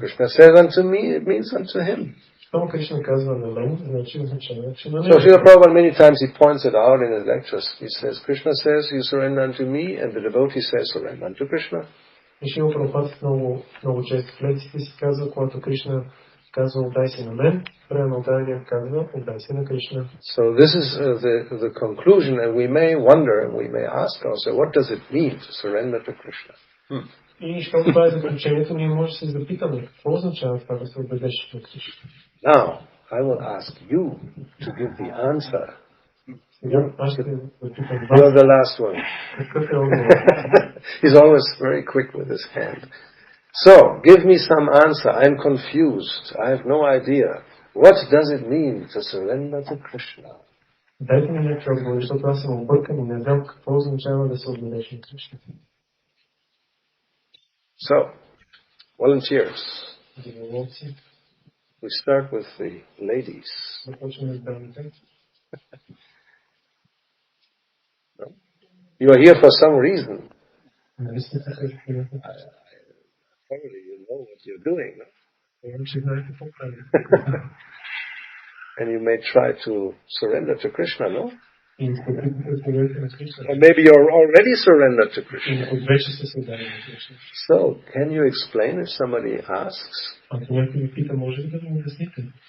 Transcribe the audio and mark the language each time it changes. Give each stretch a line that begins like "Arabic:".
English: Krishna says unto me, it means unto him.
Bulgarian: Щом Кришна казва на мен, значи означава, че на
English: So
Bulgarian: него.
English: Srila Prabhupada many times he points it out in his lectures. He says, Krishna says, you surrender unto me, and the devotee says, surrender unto Krishna.
Bulgarian: И Шрила Прабхупад много често в лекциите си казва, когато Кришна казва отдай се на мен, преамалданият казва отдай се на Кришна.
English: So this is the conclusion, and we may wonder, and we may ask ourselves, what does it mean to surrender to Krishna?
Bulgarian: И щом това е заключението, ние може да се запитаме какво означава това да се отдадеш на Кришна.
English: Now, I will ask you to give the answer.
Bulgarian: Сега аз ще запитам
English: You're the
Bulgarian: вас.
English: last one.
Bulgarian: Какъв е отговор?
English: He's always very quick with his hand. So, give me some answer. I'm confused. I have no idea. What does it mean to surrender to Krishna?
Bulgarian: Дайте ми някакви отговори, защото аз съм объркан и не знам какво означава да се отдадеш на Кришна.
English: So, volunteers.
Bulgarian: Доброволци,
English: We start with the ladies.
Bulgarian: започваме с дамите.
English: You are here for some reason.
Bulgarian: Нали сте така изпълнете?
English: Probably you know what you're doing. No?
Bulgarian: Вярвам, че знаете какво правите.
English: And you may try to surrender to Krishna, no?
Bulgarian: И искате да се отдадете на Кришна.
English: Or maybe you're already surrendered to Krishna.
Bulgarian: И ако вече се създали на Кришна.
English: So, can you explain if somebody asks?
Bulgarian: Ако някой ви пита, може ли да му обясните?